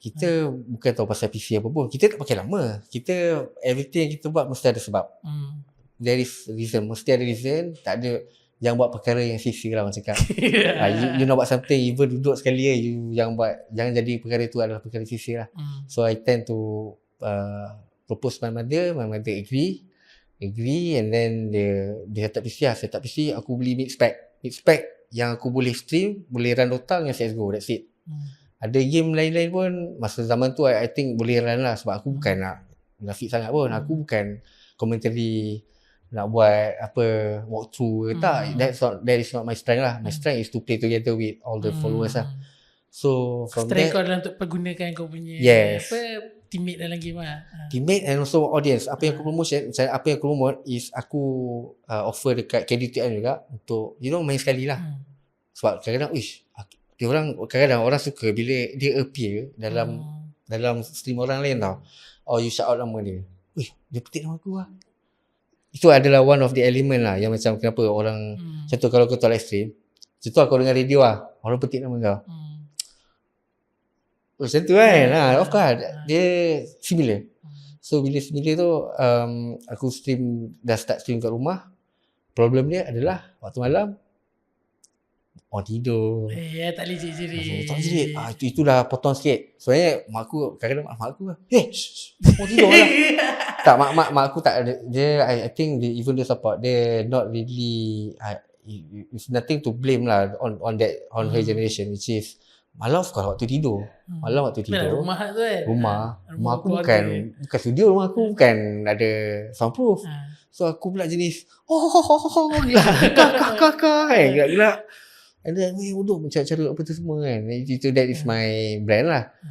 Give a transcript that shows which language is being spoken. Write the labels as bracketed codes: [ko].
[ms] Kita bukan tahu pasal PC apa pun. Kita tak pakai lama. Kita everything yang kita buat mesti ada sebab. [en] There is reason. [ms] Mesti ada reason. Tak ada yang buat perkara yang sia-sia lah orang cakap. You nak buat something, even duduk sekali you yang buat, jangan jadi perkara tu adalah perkara sia-sia lah. [en] So I tend to propose my mother agree, and then [ms] dia [en] set up PC. [ms] Aku beli mid spec yang aku boleh stream, boleh run Dota dengan CSGO, [en] that's it. [ms] Ada game lain-lain pun masa zaman tu [en] I think [ms] boleh run lah, sebab aku bukan nak grafik sangat pun. Aku bukan commentary nak buat apa walkthrough ke tak. [en] That is not my strength lah. My strength is to play together with all the followers lah. So from strength there, [ms] kau adalah untuk pergunakan kau punya teammate dalam game lah. [en] Teammate and also audience. [ms] Apa yang aku promotion, apa yang aku promote is aku offer dekat KDTM juga untuk main sekali lah. Sebab kadang-kadang kadang-kadang orang suka bila dia appear dalam stream orang lain tau. [en] You shout out [ms] nama dia. Dia petik nama aku lah. Itu adalah one of the element lah yang macam kenapa orang contoh kalau kau live stream, contoh kau dengar radio lah, orang petik nama kau. Macam tu kan. [en] Of course [ms] dia similar. So bila similar tu aku dah start stream kat rumah. Problem dia adalah waktu malam orang tidur. Tak boleh jerit. Itu dah potong sikit. Sebenarnya mak aku kadang-kadang mak aku orang tidur lah. Tak, mak aku tak ada. [en] Dia I think they even do support. They not really it's nothing to blame lah on her generation, which is [ms] malam kalau waktu tidur. Malam waktu tidur. Rumah tu kan. Rumah aku bukan studio, rumah aku bukan ada soundproof. So aku pula jenis gila. Kakak gila. [en] And then [ms] duduk mencari-cari apa tu semua kan. Itu [en] that is my brand [ms] lah.